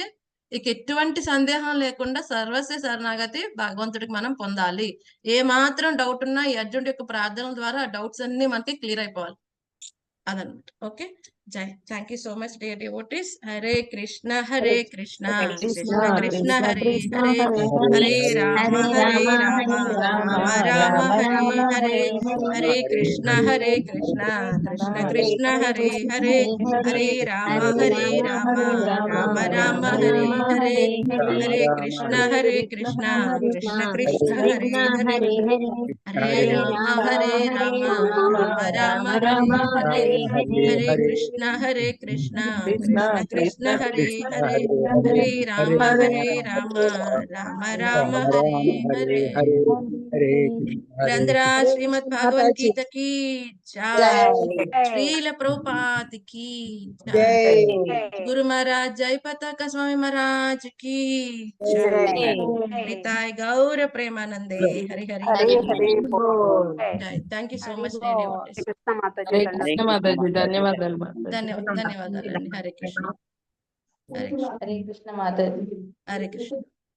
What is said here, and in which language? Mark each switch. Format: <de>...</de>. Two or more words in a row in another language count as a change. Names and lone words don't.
<te>ఇక ఎటువంటి సందేహం లేకుండా సర్వస్వ శరణాగతి భగవంతుడికి మనం పొందాలి. ఏ మాత్రం డౌట్ ఉన్నా ఈ అర్జునుడి యొక్క ప్రార్థనల ద్వారా ఆ డౌట్స్ అన్ని మనకి క్లియర్ అయిపోవాలి. అదనమాట. ఓకే, జై,</te> <en>thank you so much dear devotees.</en> <sa>హరే కృష్ణ కృష్ణ కృష్ణ హరే హరే, హరే రామ రామ రామ హరే హరే, హరే కృష్ణ కృష్ణ కృష్ణ హరే హరే, హరే రామ రామ రామ హరే హరే, హరే కృష్ణ కృష్ణ కృష్ణ హరే హరే, హరే రామ రామ రామ హరే హరే, హరే కృష్ణ కృష్ణ కృష్ణ హరే హరే, హరే రామ రామ రామ హరే హరే.</sa> <hi>ग्रन्थरा श्रीमद् भगवद् गीत की जय, श्रील प्रभुपाद की जय, गुरु महाराज जय पताका स्वामी महाराज की जय, निताय गौर प्रेमानंदे हरि हरि जय.</hi> <en>thank you so much</en> <te>కృష్ణ మాతాజీ. హరే కృష్ణ మాతాజీ. ధన్యవాదాలు మాతాజీ. ధన్యవాదాలు. హరే కృష్ణ. హరే కృష్ణ హరే కృష్ణ మాతాజీ హరే కృష్ణ</te>